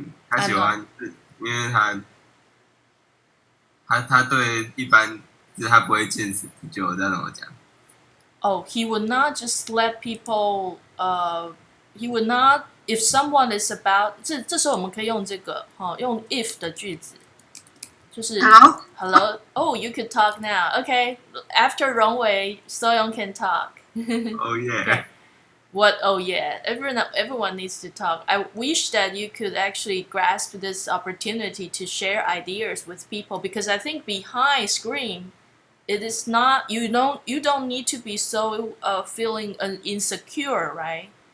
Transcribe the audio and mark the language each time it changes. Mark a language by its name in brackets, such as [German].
[Chinese] 他喜欢，因为他对一般就是他不会见死不救，这样怎么讲 [English] ？Oh, he would not just let people. He would not. If someone is about， [Chinese] 这时候我们可以用这个用 if 的句子，就是 Hello. [English] Oh, you could talk now. Okay. After Rongwei, Soyoung can talk. Oh yeah. Okay. What? Oh yeah. Everyone needs to talk. I wish that you could actually grasp this opportunity to share ideas with people because I think behind screen, it is not you don't need to be so feeling insecure, right?